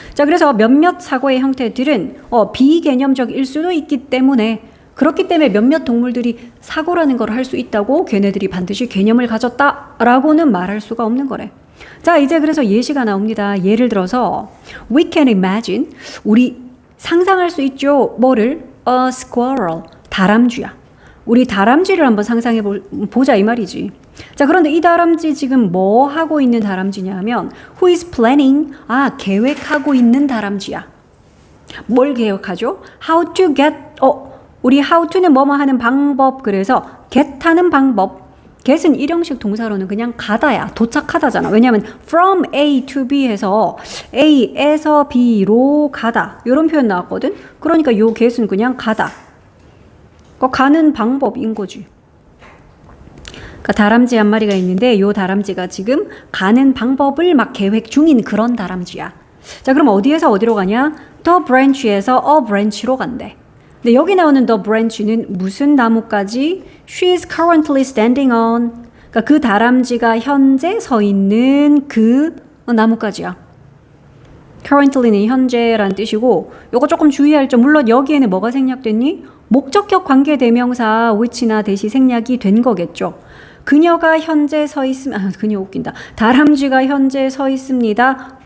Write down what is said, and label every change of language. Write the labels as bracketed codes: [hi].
[ko] 자, 그래서 몇몇 사고의 형태들은 비개념적일 수도 있기 때문에 그렇기 때문에 몇몇 동물들이 사고라는 걸 할 수 있다고 걔네들이 반드시 개념을 가졌다라고는 말할 수가 없는 거래. 자, 이제 그래서 예시가 나옵니다. 예를 들어서 [en] we can imagine [ko] 우리 상상할 수 있죠. 뭐를? [en] A squirrel [ko] 다람쥐야. 우리 다람쥐를 한번 상상해 보자 이 말이지. 자, 그런데 이 다람쥐 지금 뭐 하고 있는 다람쥐냐면 [en] who is planning [ko] 계획하고 있는 다람쥐야. 뭘 계획하죠? [en] how to get [ko] 우리 how to는 뭐뭐 하는 방법. 그래서 get 하는 방법. get은 일형식 동사로는 그냥 가다야. 도착하다잖아. 왜냐하면 [en] from A to B [ko] 해서 A에서 B로 가다 이런 표현 나왔거든. 그러니까 요 get은 그냥 가다. 가는 방법인 거지. 그러니까 다람쥐 한 마리가 있는데 요 다람쥐가 지금 가는 방법을 막 계획 중인 그런 다람쥐야. 자, 그럼 어디에서 어디로 가냐? [en] The branch [ko] 에서 [en] a branch [ko] 로 간대. 근데 여기 나오는 [en] the branch [ko] 는 무슨 나무까지? [en] She is currently standing on. [ko] 그러니까 그 다람쥐가 현재 서 있는 그 나무까지야. currently는 현재라는 뜻이고 요거 조금 주의할 점. 물론 여기에는 뭐가 생략됐니? 목적격 관계대명사 which나 대시 생략이 된 거겠죠. 그녀가 현재 서 있으면 그녀 웃긴다. 다람쥐가 현재 서 있습니다.